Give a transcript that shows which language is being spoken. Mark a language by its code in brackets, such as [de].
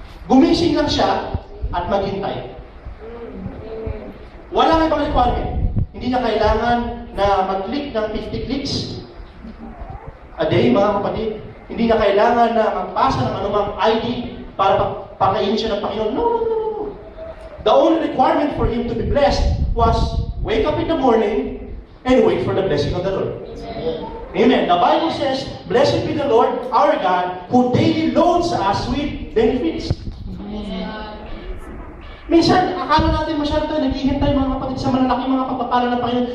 [tl] Gumising lang siya at maghintay. Walang ibang requirement. Hindi niya kailangan na mag-click ng 50 clicks a day, mga kapatid. Hindi niya kailangan na magpasa ng anumang ID para pakainin siya ng Panginoon. [en] No, no, no, no. The only requirement for him to be blessed was wake up in the morning and wait for the blessing of the Lord. Amen. The Bible says, "Blessed be the Lord, our God, who daily loads us with benefits." [tl] Minsan, akala natin masyado tayo naghihintay mga kapatid sa malalaking mga pagpapala ng Panginoon.